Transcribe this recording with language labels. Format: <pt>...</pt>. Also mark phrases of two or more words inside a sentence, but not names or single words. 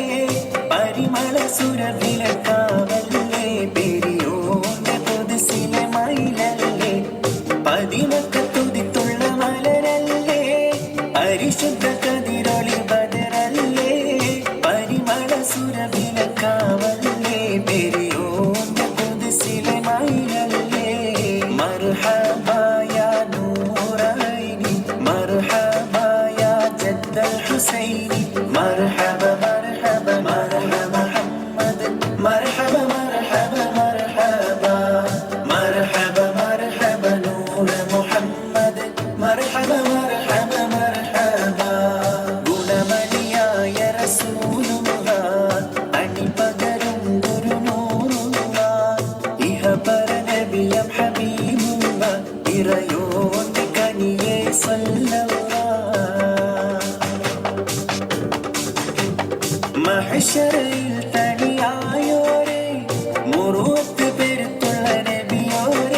<ml>പരിമള സുരവിലക്കാവല്ലേ പെരിയോന്റെ പൊതുസിലെ മയിലല്ലേ പതിമക്കത്തുതിത്തുള്ള മലരല്ലേ പരിശുദ്ധ കതിരൊളി ബദറല്ലേ പരിമള സുരവിലക്കാവല്ലേ പെരിയോന്റെ പൊതുസിലെ മയിലല്ലേ മർഹബാ</ml> <ar>الحسيني مرحبا مرحبا مرحبا محمد مرحبا مرحبا مرحبا مرحبا مرحبا نور محمد مرحبا مرحبا مرحبا</ar> <ml>ഗുണമണിയായ റസൂലുള്ള അണിപകരും ഗുരുനൂറുള്ള ഇഹപര നബിയം ഹബീബുള്ള ഇറയോന്റെ കനിയെ സ്വല്ലല്ലാഹ് മഹ്ശറിൽ തനിയായോരേ മുറുവത്ത് പെരുത്തുള്ള നബിയോരേ</ml>